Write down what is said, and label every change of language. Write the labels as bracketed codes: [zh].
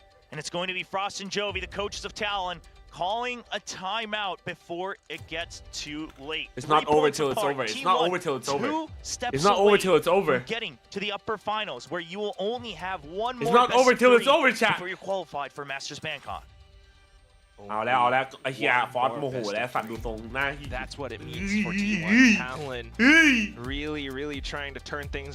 [en] And it's going to be Frost and Jovi, the coaches of Talon, calling a timeout before it gets too late. It's not over till it's over. It's not over till it's over. It's not over till it's over. Getting to the upper finals, where you will only have one more. It's not over till it's over, chat. Before you're qualified for Masters Bangkok. [th] เอาแล้วไอ้เหี้ยฟอสโมโหแล้วสั่นดูตรงหน้า [en] That's what it means for T1. Talon really trying to turn things